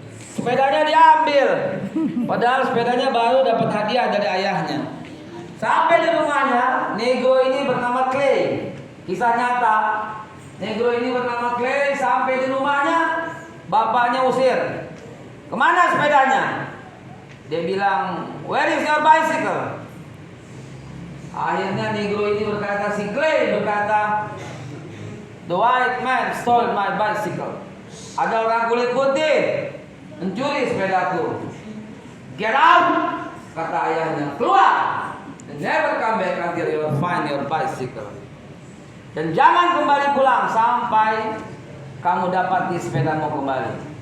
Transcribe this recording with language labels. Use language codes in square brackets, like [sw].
[id] Sepedanya diambil, padahal sepedanya baru dapat hadiah dari ayahnya. Sampai di rumahnya, negro ini bernama Clay. Kisah nyata. Negro ini bernama Clay, sampai di rumahnya, bapaknya usir. Kemana sepedanya? Dia bilang, [en] where is your bicycle? [id] Akhirnya negro ini berkata, si Clay berkata, [en] the white man stole my bicycle. [id] Ada orang kulit putih mencuri sepedaku. [en] Get out, [id] kata ayahnya, keluar. [en] And never come back until you find your bicycle. [id] Dan jangan kembali pulang sampai kamu dapat di sepedamu kembali.